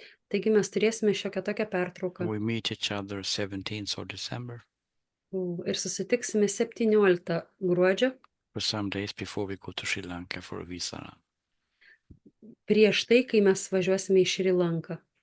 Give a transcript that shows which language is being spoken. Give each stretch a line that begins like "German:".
Lithuanian: Taigi mes turėsime šiokią tokią pertrauką.
English: We meet each other 17th of December
Lithuanian: Ir susitiksime 17 gruodžio,
English: for some days before we go to Sri Lanka for a visa.
Lithuanian: prieš tai, kai mes važiuosime į Šri Lanką.